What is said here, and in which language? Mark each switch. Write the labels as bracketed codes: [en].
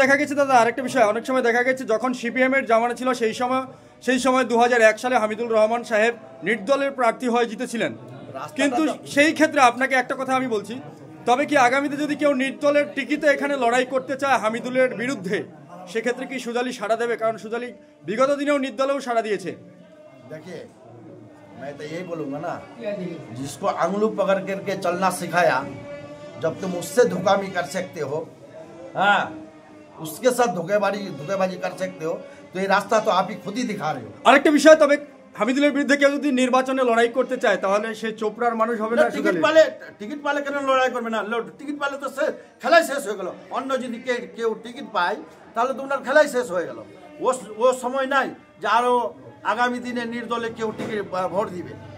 [bn] দেখা গেছে দাদা, আরেকটা বিষয়, অনেক সময় দেখা গেছে যখন সিপিএম এর জামানা ছিল সেই সময় 2001 সালে হামিদুল রহমান সাহেব নির্দলের প্রার্থী হয়ে জিতেছিলেন। কিন্তু সেই ক্ষেত্রে আপনাকে একটা কথা আমি বলছি, তবে কি আগামীতে যদি কেউ নির্দলের টিকিটে এখানে লড়াই করতে চায় হামিদুলের বিরুদ্ধে, সেক্ষেত্রে কি সুজালি সাড়া দেবে? কারণ সুজালি বিগত দিনেও নির্দলেও সাড়া দিয়েছে। [hi] देखिए, मैं तो यही बोलूँगा ना, जिसको अंगुल पकड़ करके चलना सिखाया, जब तुम उससे धोखामी कर सकते हो, हाँ, उसके साथ धोखेबाजी कर सकते हो, तो ये रास्ता तो आप ही खुद ही दिखा रहे हो। [bn] আরেকটা বিষয়, তবে হামিদুলের বিরুদ্ধে কেউ যদি নির্বাচনে লড়াই করতে চায়, তাহলে সে চোপড়ার মানুষ হবে না? টিকিট পালে কেন লড়াই করবে না? টিকিট পালে তো খেলাই শেষ হয়ে গেল। অন্য যদি কেউ টিকিট পায়, তাহলে তো ওনার খেলাই শেষ হয়ে গেল। ও সময় নাই যে আরো আগামী দিনে নির্দলে কেউ টিকিট ভোট দিবে।